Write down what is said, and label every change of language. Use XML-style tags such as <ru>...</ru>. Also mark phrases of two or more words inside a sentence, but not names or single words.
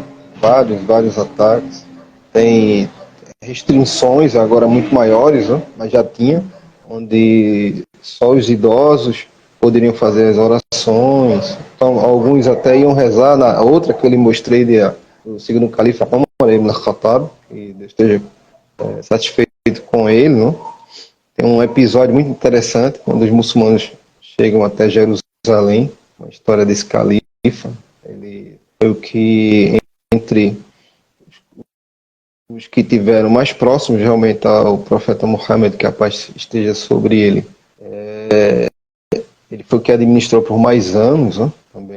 <pt>Vários ataques. Tem restrições agora muito maiores, né? Mas já tinha, onde só os idosos poderiam fazer as orações. Então, alguns até iam rezar na outra que eu lhe mostrei do segundo califa Umar ibn al-Khattab, que Deus esteja satisfeito com ele, né? Tem um episódio muito interessante quando os muçulmanos chegam até Jerusalém, uma história desse califa. Ele foi o que, entre os que tiveram mais próximos realmente ao profeta Muhammad, que a paz esteja sobre ele, ele foi o que administrou por mais anos, né, também.</pt>